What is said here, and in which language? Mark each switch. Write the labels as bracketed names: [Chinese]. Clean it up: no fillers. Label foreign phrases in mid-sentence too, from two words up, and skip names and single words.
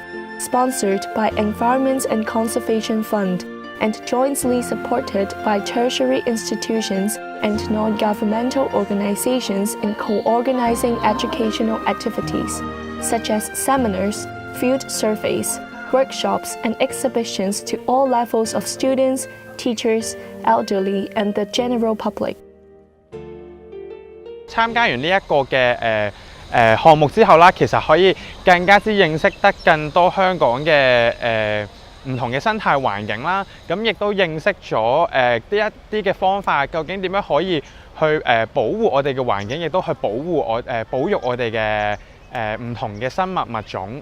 [English] sponsored by Environment and Conservation Fund, and jointly supported by tertiary institutions and non-governmental organizations in co-organizing educational activities, such as seminars, field surveys, workshops, and exhibitions to all levels of students, teachers, elderly, and the general public. [Cantonese] 參加完呢一個嘅項目之後啦，其實可以更加之認識得更多香港嘅唔同嘅生態環境啦，咁亦都認識咗呢一啲嘅方法，究竟點樣可以去保護我哋嘅環境，亦都去保育我哋嘅唔同嘅生物物種。